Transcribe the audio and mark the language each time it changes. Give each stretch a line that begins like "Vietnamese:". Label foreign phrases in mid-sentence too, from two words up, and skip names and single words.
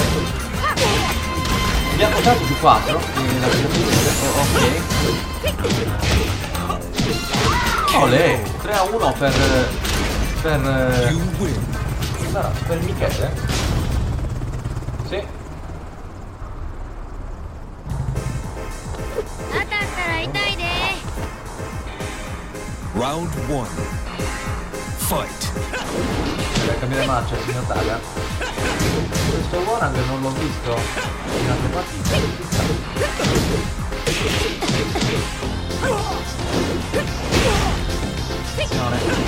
Italian: Abbiamo portato più 4. Ok. Olè, 3-1
English: You win.
Italian: allora, per Michele. Sì.
Japanese: 当たったら痛いで
English: Round 1. Fight.
Italian: Deve cambiare marcia, signor Taga. Questo Warang non l'ho visto in altre partite. Attenzione.